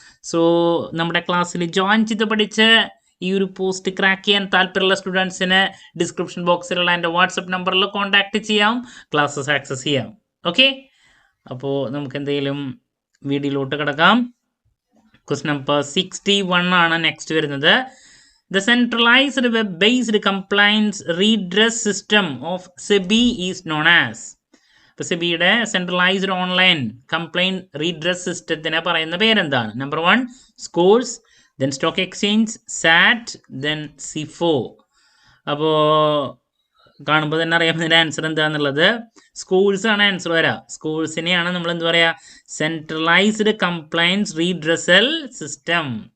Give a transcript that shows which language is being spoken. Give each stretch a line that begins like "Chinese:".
Malayalam: So നമ്മുടെ ക്ലാസ്സിൽ join ചെയ്ത് പഠിച്ച് ഈ ഒരു പോസ്റ്റ് ക്രാക്ക് ചെയ്യാൻ താല്പര്യമുള്ള സ്റ്റുഡൻസിന് ഡിസ്ക്രിപ്ഷൻ ബോക്സിലുള്ള എൻ്റെ വാട്സപ്പ് നമ്പറിൽ കോൺടാക്ട് ചെയ്യാം, ക്ലാസ്സസ് ആക്സസ് ചെയ്യാം. ഓക്കെ, അപ്പോൾ നമുക്ക് എന്തെങ്കിലും വീഡിയോയിലോട്ട് കിടക്കാം. ക്വസ്റ്റ്യൻ നമ്പർ 61 ആണ് നെക്സ്റ്റ് വരുന്നത്.
English: The centralized web-based compliance redress system of SEBI is known as.
Malayalam: ഇപ്പോൾ സെബിയുടെ സെൻട്രലൈസ്ഡ് ഓൺലൈൻ കംപ്ലൈൻറ്റ് റീഡ്രസ് സിസ്റ്റത്തിനെ പറയുന്ന പേരെന്താണ്?
English: Number 1 SCORES, then stock exchange, SAT, then സിഫോ.
Malayalam: അപ്പോൾ കാണുമ്പോൾ തന്നെ അറിയാം ഇതിൻ്റെ ആൻസർ എന്താണെന്നുള്ളത്. സ്കോഴ്സ് ആണ് ആൻസർ വരാം. സ്കോഴ്സിനെയാണ് നമ്മൾ എന്താ പറയുക, സെൻട്രലൈസ്ഡ് കംപ്ലൈൻസ് റീഡ്രസൽ സിസ്റ്റം.